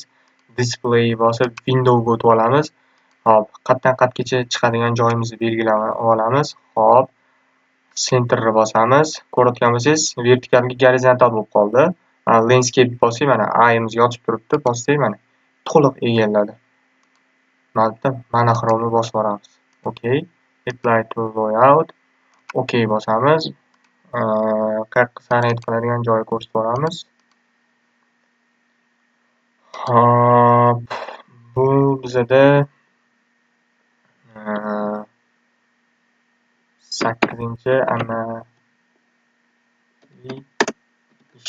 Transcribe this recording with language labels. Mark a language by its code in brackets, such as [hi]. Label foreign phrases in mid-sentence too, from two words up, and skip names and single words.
[uz] Display bosib Windowsga o'tib olamiz. Hop, qatdan qatgacha chiqadigan joyimizni belgilab olamiz. Hop, centerni bosamiz. Ko'rayotgan bo'lsangiz, vertikalga gorizontal bo'lib qoldi. Landscape bosing, mana ayimiz yotib turibdi, bosing, mana to'liq egalladi. Mana xromni bosib yuboramiz. Okey. [en] Apply to layout. [uz] Okey bosamiz. qayerga saqlanib qoladigan joy ko'rsatib boramiz. Hop, bu bizada 8-chi amaliy ish.